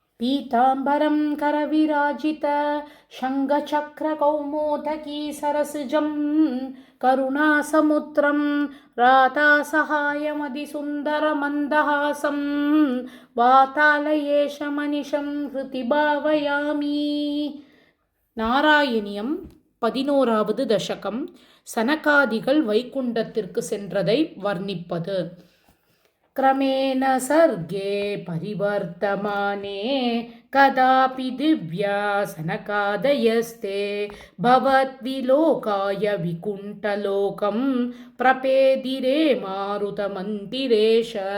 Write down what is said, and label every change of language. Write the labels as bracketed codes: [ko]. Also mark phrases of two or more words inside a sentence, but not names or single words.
[sa] पीताम्बरं करविराजित शङ्खचक्रकौमोदकी सरसिजं करुणासमुद्रं रातासहायमधिसुन्दरमन्दहासं वातालयेशमनिशं हृति भावयामि. [ta] நாராயணியம் 11வது தசகம். சனகாதிகள் வைகுண்டத்திற்கு சென்றதை வர்ணிப்பது. [sa] क्रमेण सर्गे परिवर्तमाने कदापि दिव्यासनकादयस्ते भवद्विलोकाय विकुण्ठलोकं प्रपेदिरे मारुतमन्तिरेश